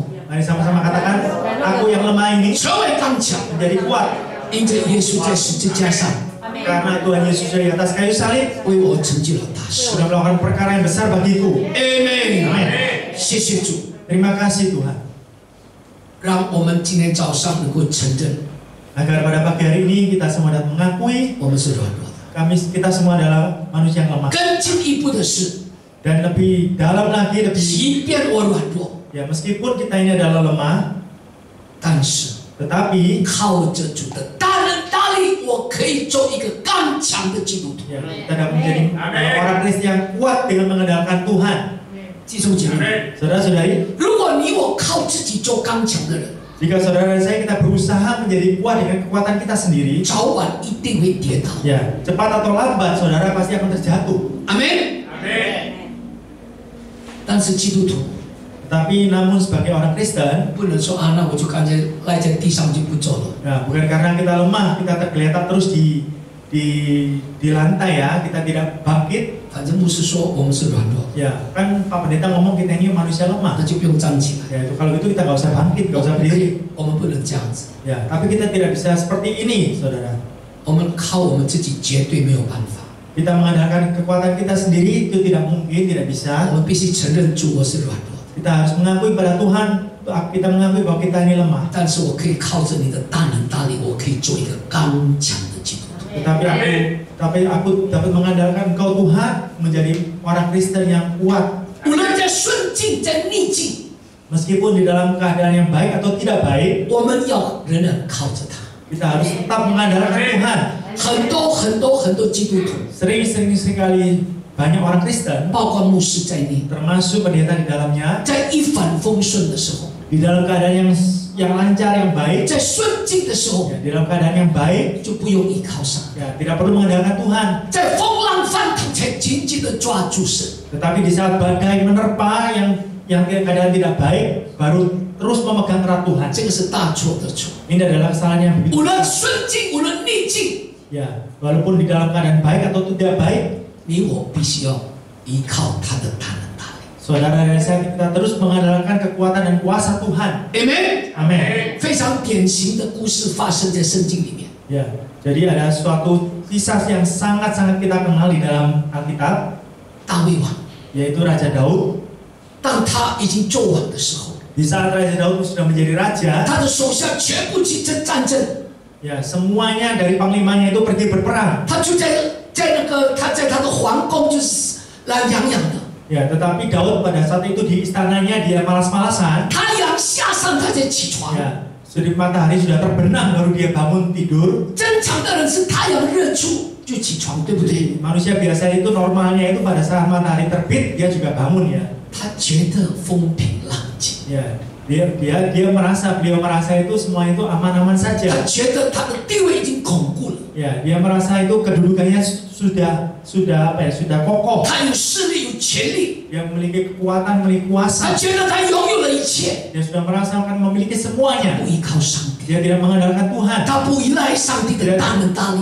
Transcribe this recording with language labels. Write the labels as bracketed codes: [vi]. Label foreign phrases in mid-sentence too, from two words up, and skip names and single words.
[id] Mari sama-sama katakan, aku yang lemah ini [zh] 成为刚强， [id] menjadi kuat [zh] 因着耶稣在十字架上 [id] karena Tuhan Yesus di atas kayu salib [zh] 为我成就了大事。 [id] sudah melakukan perkara yang besar bagiku. [zh] Amen。 [id] Amin. [zh] 谢谢主。 [id] Terima kasih Tuhan. [zh] 让我们今天早上能够承认， [id] Agar pada pagi hari ini kita semua dapat mengakui [zh] 我们是软弱的。 [id] kita semua adalah manusia yang lemah. [zh] 更进一步的是， [id] Dan lebih dalam lagi, lebih [zh] 即便我软弱， [id] ya meskipun kita ini adalah lemah, [zh] 但是 [id] tetapi [zh] 靠着主的大能大力，我可以做一个刚强的基督徒。 [id] ya, kita dapat menjadi orang Kristen yang kuat dengan mengandalkan Tuhan. [zh] 弟兄姐妹， [id] Saudara-saudari, [zh] 如果你我靠自己做刚强的人， [id] jika saudara dan saya kita berusaha menjadi kuat dengan kekuatan kita sendiri, [zh] 早晚一定会跌倒。 [id] ya cepat atau lambat saudara pasti akan terjatuh. [zh] 阿门。但是基督徒 [id] Tapi namun sebagai orang Kristen, [zh] 不能说啊，那我就干脆赖在地上就不走了。 [id] nah, bukan karena kita lemah kita tergeletak terus di lantai ya, kita tidak bangkit. [zh] 反正牧师说我们是软弱， [id] Ya kan Pak Pendeta ngomong kita ini manusia lemah. [zh] 那就不用站起来。 [id] Ya itu kalau gitu kita nggak usah bangkit, nggak usah berdiri. [zh] 我们不能这样子， [id] Ya tapi kita tidak bisa seperti ini saudara. [zh] 我们靠我们自己绝对没有办法。 [id] Kita mengandalkan kekuatan kita sendiri itu tidak mungkin, tidak [zh] 我 [id] bisa. [zh] 们必须承认主我是软弱的， [id] Kita harus mengakui pada Tuhan, kita mengakui bahwa kita ini lemah. [zh] 但是我可以靠着你的大能大力，我可以做一个刚强的基督徒。 [id] Tapi aku dapat mengandalkan Engkau Tuhan menjadi orang Kristen yang kuat. [zh] 无论在顺境在逆境， [id] Meskipun di dalam keadaan yang baik atau tidak baik, [zh] 我们要仍然靠着他。 [id] kita harus tetap mengandalkan Tuhan. [zh] 很多基督徒， [id] Sering sekali banyak orang Kristen, [zh] 包括牧师在内， [id] termasuk pendeta di dalamnya, [zh] 在一帆风顺的时候， [id] di dalam keadaan yang lancar, yang baik, [zh] 在顺境的时候， [id] ya, di dalam keadaan yang baik, [zh] 就不用依靠上； [id] ya, tidak perlu mengandalkan Tuhan. [zh] 在风浪翻腾，才紧紧的抓住神。 [id] Tetapi di saat badai menerpa yang keadaan tidak baik, baru terus memegang erat Tuhan. [zh] 这个是大错特错。 [id] Ini adalah kesalahan yang begitu. [zh] 无论顺境，无论逆境， [id] Ya, walaupun di dalam keadaan baik atau tidak baik, [zh] 你我必须要依靠他的大能大力。 [id] saudara dan saya kita terus mengandalkan kekuatan dan kuasa Tuhan. [zh] Amen。 [id] Amin. [zh] 非常典型的故事发生在圣经里面。 [id] Ya, jadi ada suatu kisah yang sangat-sangat kita kenal di dalam Alkitab, [zh] 大卫王， [id] yaitu Raja Daud. [zh] 当他已经做王的时候， [id] Di saat Raja Daud sudah menjadi raja, [zh] 他的手下全部去战争， [id] ya semuanya dari panglimanya itu pergi berperang. [zh] 他就他在他的皇宫就是懒洋洋的， [id] Ya, tetapi Daud pada saat itu di istananya dia malas-malasan. [zh] 太阳下山他才起床。 [id] Ya, sudah matahari sudah terbenam baru dia bangun tidur. [zh] 正常的人是太阳热出就起床，对不对？ [id] Manusia biasa itu normalnya itu pada saat matahari terbit dia juga bangun ya. [zh] 他觉得风平浪静， [id] Ya, beliau merasa itu semua itu aman-aman [zh] 他 [id] saja. [zh] 觉得他的地位已经巩固了， [id] Ya, dia merasa itu kedudukannya sudah kokoh. [zh] 他有势力有权力， [id] Dia memiliki kekuatan, memiliki [zh] 他 [id] kuasa. [zh] 觉得他拥有了一切， [id] Dia sudah merasakan memiliki semuanya. [zh] 不依靠上帝， [id] Dia tidak mengandalkan Tuhan. [zh] 他不依赖上帝的大能大力，